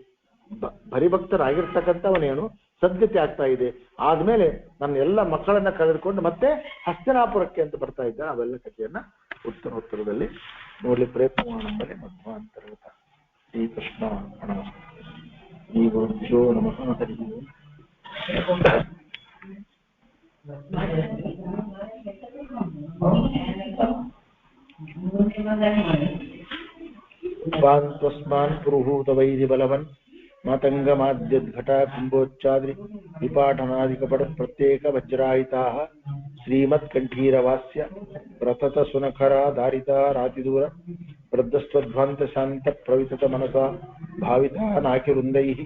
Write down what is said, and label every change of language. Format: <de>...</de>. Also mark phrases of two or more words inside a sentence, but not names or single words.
<kn>ಭರಿಭಕ್ತರಾಗಿರ್ತಕ್ಕಂಥವನೇನು ಸದ್ಗತಿ ಆಗ್ತಾ ಇದೆ. ಆದ್ಮೇಲೆ ನನ್ನ ಎಲ್ಲ ಮಕ್ಕಳನ್ನ ಕಳೆದುಕೊಂಡು ಮತ್ತೆ ಹಸ್ತಿನಾಪುರಕ್ಕೆ ಅಂತ ಬರ್ತಾ ಇದ್ದಾರೆ. ಅವೆಲ್ಲ ಕಥೆಯನ್ನ ಉತ್ತರದಲ್ಲಿ ನೋಡ್ಲಿಕ್ಕೆ ಪ್ರಯತ್ನ ಮಾಡೋಣ.</kn> <sa>ಮಧ್ವಾಂತರ್ಗತ ಶ್ರೀಕೃಷ್ಣ ಶ್ರೀ ಗುರುಭ್ಯೋ ನಮಃ. ಹರಿ ತ್ವಸ್ಮಾನ್ ಪುರುಹೂತ ವೈದಿ ಬಲವನ್ ಮಾತಂಗಮಾದ್ಯದ್ಘಟ ಕುಂಭೋಚ್ಚಾದ್ರಿ ವಿಪಾಟನಾದಿಕಪಟ ಪ್ರತ್ಯೇಕ ವಜ್ರಾಯಿತಾ ಶ್ರೀಮತ್ಕಂಠೀರವಾಸ್ಯ ಪ್ರತತ ಸುನಖರ ಧಾರಿತ ರಾತಿದೂರ ವೃದ್ಧಸ್ವಧ್ವಾಂತ ಶಾಂತ ಪ್ರವಿತತ ಮನಸ ಭಾವಿತ ನಾಕಿವೃಂದೈ</sa>